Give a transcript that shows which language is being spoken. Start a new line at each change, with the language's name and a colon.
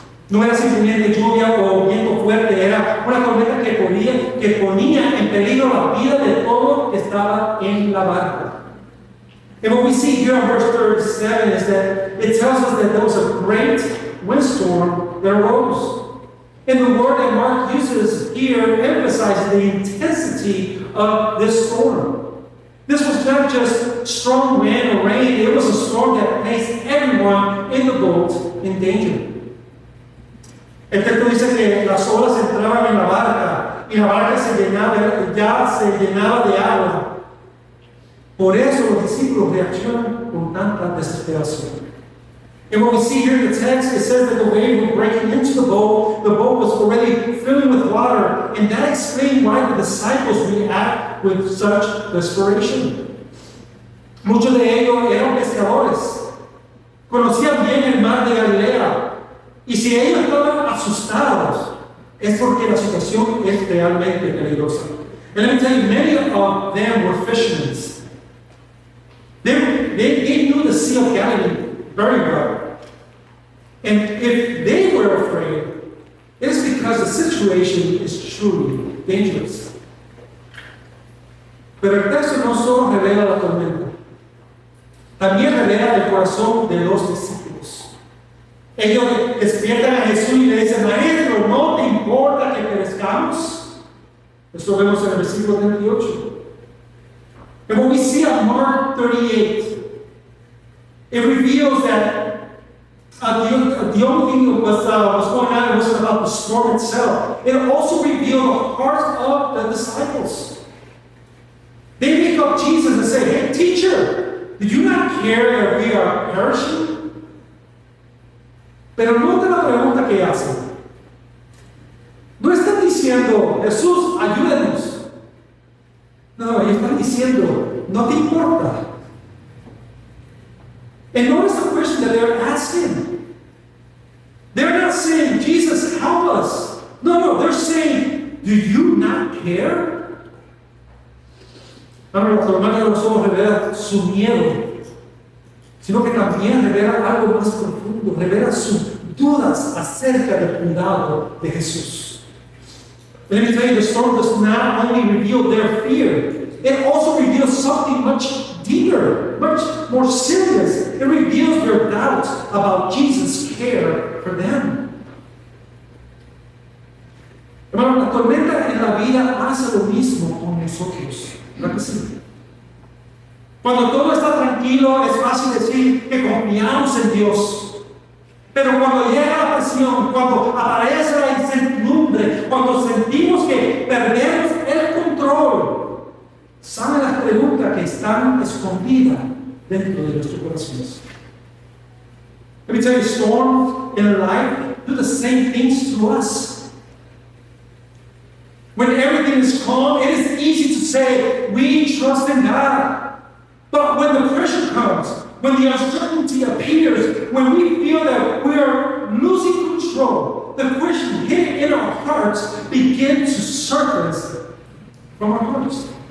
Spanish: No era simplemente lluvia o viento fuerte, era una tormenta que ponía en peligro la vida de todo que estaba en la barca.
English: And what we see here in verse 37 is that it tells us that there was a great windstorm that arose. And the word that Mark uses here emphasizes the intensity of this storm. This was not just strong wind or rain, it was a storm that placed everyone in the boat in danger.
Spanish: El texto dice que las olas entraban en la barca y la barca ya se llenaba de agua. Por eso los discípulos reaccionan con tanta desesperación.
English: And what we see here in the text, it says that the waves were breaking into the boat was already filling with water, and that explained why the disciples react with such desperation.
Spanish: Muchos de ellos eran pescadores, conocían bien el mar de Galilea. Y si ellos estaban asustados, es porque la situación es realmente peligrosa.
English: And let me tell you, many of them were fishermen. They knew the Sea of Galilee very well. And if they were afraid, it's because the situation is truly dangerous.
Spanish: Pero el texto no solo revela la tormenta, también revela el corazón de los discípulos. Ellos despiertan a Jesús y le dicen: Maestro, ¿no te importa que perezcamos? Esto vemos en el versículo 28.
English: And when we see at Mark 38, it reveals that the only thing that was going on wasn't about the storm itself. It also revealed the hearts of the disciples. They make up Jesus and say, "Hey, teacher, did you not care that we are perishing?"
Spanish: Pero nota la pregunta que hacen. No están diciendo: Jesús, ayúdenos. No, ellos están diciendo: no te importa.
English: And notice the question that they're asking. They're not saying, Jesus, help us. No, they're saying, do you not care?
Spanish: No, la tormenta no solo revela su miedo, sino que también revela algo más profundo, revela sus dudas acerca del cuidado de Jesús.
English: Let me tell you, the storm does not only reveal their fear, it also reveals something much deeper, much more serious. It reveals their doubts about Jesus' care for them.
Spanish: Hermano, la tormenta en la vida hace lo mismo con nosotros, ¿verdad que sí? Cuando todo está tranquilo, es fácil decir que confiamos en Dios. Pero cuando llega la presión, cuando aparece la incertidumbre, cuando sentimos que perdemos el control, salen las preguntas que están escondidas dentro de nuestros corazones.
English: Let me tell you, storms in life do the same things to us. When everything is calm, it is easy to say, we trust in God. But when the pressure comes, when the uncertainty appears, when we feel that we are losing control, the question hidden in our hearts begins to surface from our hearts.